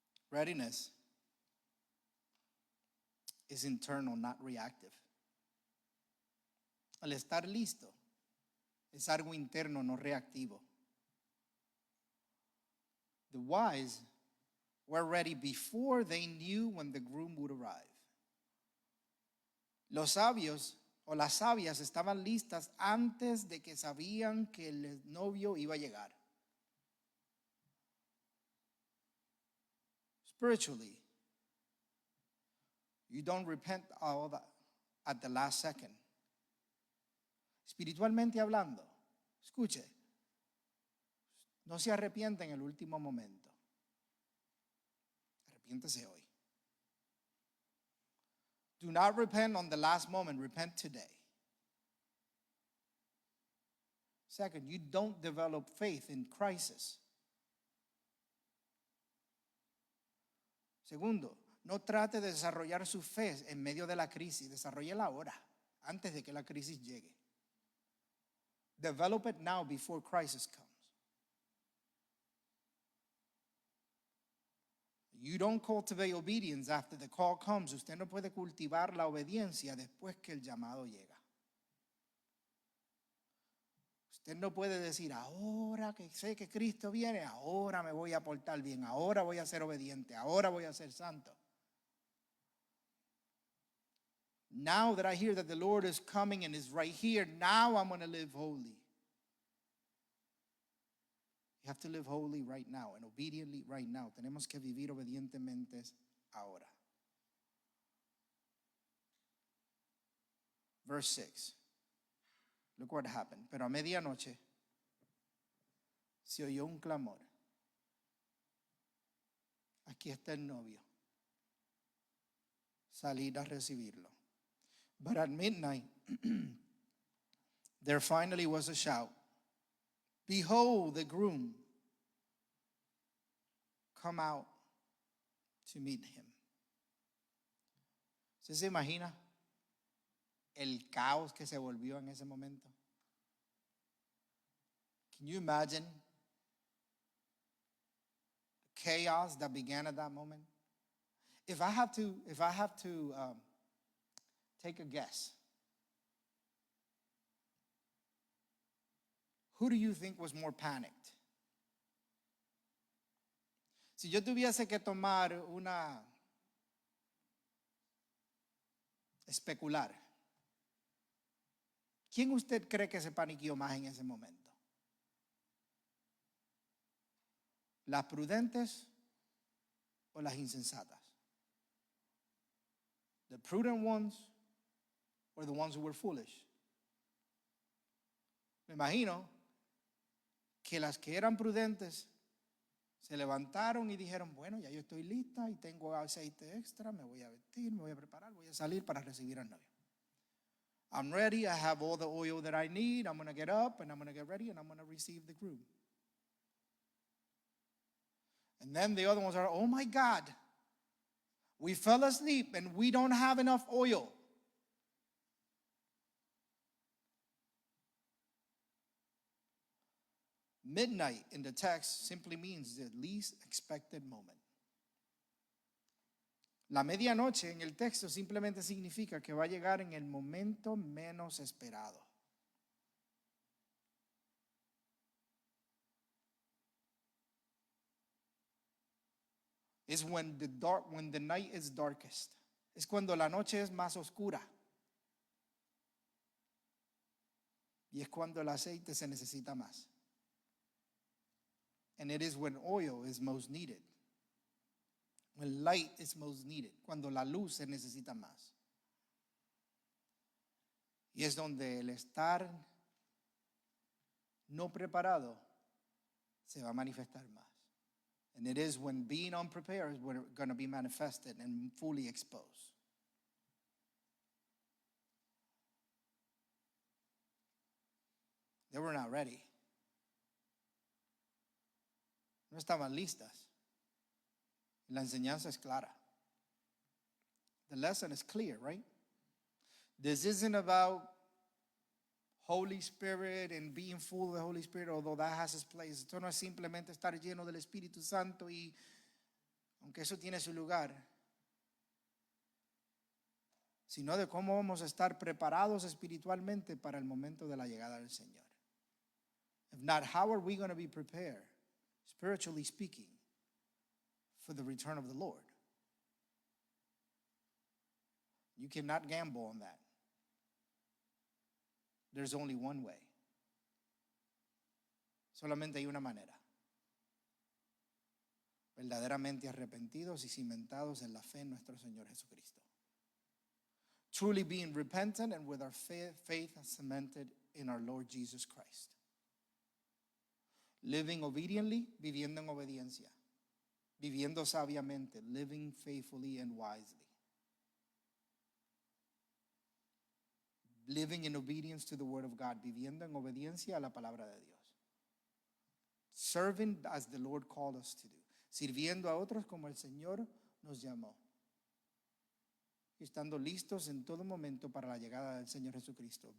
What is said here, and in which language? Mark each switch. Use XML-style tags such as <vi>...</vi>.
<en>Readiness is internal, not reactive.</en> <es>Al estar listo es algo interno, no reactivo.</es> <en>The wise were ready before they knew when the groom would arrive.</en> <es>Los sabios o las sabias estaban listas antes de que sabían que el novio iba a llegar.</es> <en>Spiritually, you don't repent all that at the last second.</en> <es>Espiritualmente hablando, escuche, no se arrepiente en el último momento. Arrepiéntese hoy.</es> <en>Do not repent on the last moment, repent today. Second, you don't develop faith in crisis.</en> <es>Segundo, no trate de desarrollar su fe en medio de la crisis, desarrollela ahora, antes de que la crisis llegue.</es> <en>Develop it now before crisis comes. You don't cultivate obedience after the call comes.</en> <es>Usted no puede cultivar la obediencia después que el llamado llega. Usted no puede decir, ahora que sé que Cristo viene, ahora me voy a portar bien, ahora voy a ser obediente, ahora voy a ser santo.</es> <en>Now that I hear that the Lord is coming and is right here, now I'm going to live holy. You have to live holy right now and obediently right now.</en> <es>Tenemos que vivir obedientemente ahora.</es> <en>Verse 6. Look what happened.</en> <es>Pero a medianoche se oyó un clamor. Aquí está el novio. Salir a recibirlo.</es> <en>But at midnight, there finally was a shout. Behold, the groom. Come out to meet him.</en> <es>¿Usted se imagina el caos que se volvió en ese momento?</es> <en>Can you imagine the chaos that began at that moment? If I have to take a guess, who do you think was more panicked?</en> <es>Si yo tuviese que tomar especular, ¿quién usted cree que se paniqueó más en ese momento? ¿Las prudentes o las insensatas?</es> <en>The prudent ones or the ones who were foolish?</en> <es>Me imagino que las que eran prudentes se levantaron y dijeron, bueno, ya yo estoy lista y tengo aceite extra, me voy a vestir, me voy a preparar, voy a salir para recibir al novio.</es> <en>I'm ready, I have all the oil that I need, I'm going to get up and I'm going to get ready and I'm going to receive the groom. And then the other ones are, oh my God, we fell asleep and we don't have enough oil. Midnight in the text simply means the least expected moment.</en> <es>La medianoche en el texto simplemente significa que va a llegar en el momento menos esperado.</es> <en>Is when the night is darkest.</en> <es>Es cuando la noche es más oscura. Y es cuando el aceite se necesita más.</es> <en>And it is when oil is most needed. When light is most needed.</en> <es>Cuando la luz se necesita más. Y es donde el estar no preparado se va a manifestar más.</es> <en>And it is when being unprepared is going to be manifested and fully exposed. They were not ready.</en> <es>No estaban listas. La enseñanza es clara.</es> <en>The lesson is clear, right? This isn't about Holy Spirit and being full of the Holy Spirit, although that has its place.</en> <es>Esto no es simplemente estar lleno del Espíritu Santo y aunque eso tiene su lugar, sino de cómo vamos a estar preparados espiritualmente para el momento de la llegada del Señor.</es> <en>If not, how are we going to be prepared, spiritually speaking, for the return of the Lord? You cannot gamble on that. There's only one way.</en> <es>Solamente hay una manera. Verdaderamente arrepentidos y cimentados en la fe en nuestro Señor Jesucristo.</es> <en>Truly being repentant and with our faith cemented in our Lord Jesus Christ. Living obediently,</en> <es>viviendo en obediencia. Viviendo sabiamente,</es> <en>living faithfully and wisely. Living in obedience to the word of God,</en> <es>viviendo en obediencia a la palabra de Dios.</es> <en>Serving as the Lord called us to do.</en> <es>Sirviendo a otros como el Señor nos llamó. Y estando listos en todo momento para la llegada del Señor Jesucristo.</es>